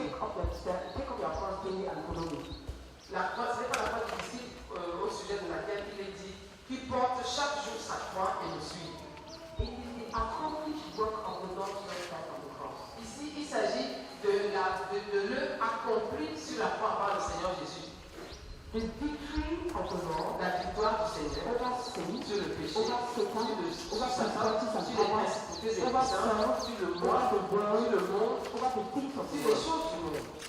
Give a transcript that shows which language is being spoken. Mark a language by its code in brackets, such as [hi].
[en] Take up your cross daily and follow me. [fr] La croix, ce n'est pas la croix du disciple au sujet de laquelle il est dit qu'il porte chaque jour sa croix et le suit. [en] It is the accomplished work of the Lord Jesus Christ on the cross. [fr] Ici, il s'agit de l'œuvre accomplie sur la croix par le Seigneur Jésus. [en] The victory of the Lord, [fr] la victoire du Seigneur [en] over sin, [fr] sur le péché, [en] over Satan, [fr] sur les principautés et puissances, sur le monde, [en] over the things of [fr] sur les choses du monde.